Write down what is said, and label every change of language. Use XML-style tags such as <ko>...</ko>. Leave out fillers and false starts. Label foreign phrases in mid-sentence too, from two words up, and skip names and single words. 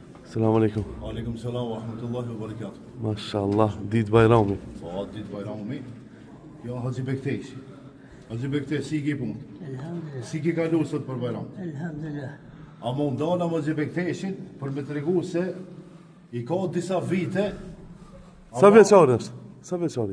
<ar>سلام عليكم. عليكم السلام ورحمة الله وبركاته.</ar> <sq>Mashallah, ditë bajrami. Po, ditë bajrami. Jo, Haxhi Bekteshi. Haxhi Bekteshi, si ki punë? Elhamdulillah. Si ki kalu sot për bajram? Elhamdulillah. A më ndona Haxhi Bekteshin për me të regu se i ka disa vite. Sa vjeçari është? Sa vjeçari?</sq>